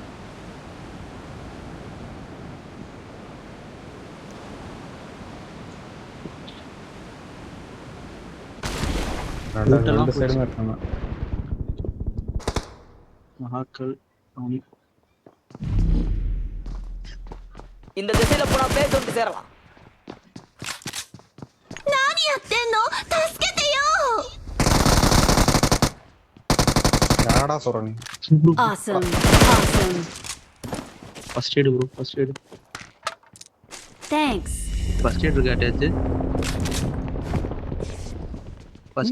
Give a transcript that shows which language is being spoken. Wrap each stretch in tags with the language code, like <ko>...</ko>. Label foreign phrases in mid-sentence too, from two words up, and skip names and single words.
<ta>ரெண்டு சைடுமே இருக்காங்க. மகாக்கள் அவனி இந்த திசையில போனா பேஸ் வந்து சேரலாம்.</ta> <ja>何やってんの？助けてよ！</ja> <ta>யாரடா சொல்ற நீ?</ta> <en>Awesome. Awesome. first aid bro, first aid. Thanks. first aid</en> <ta>இருக்கு அட்டாச். ஃபர்ஸ்ட்</ta>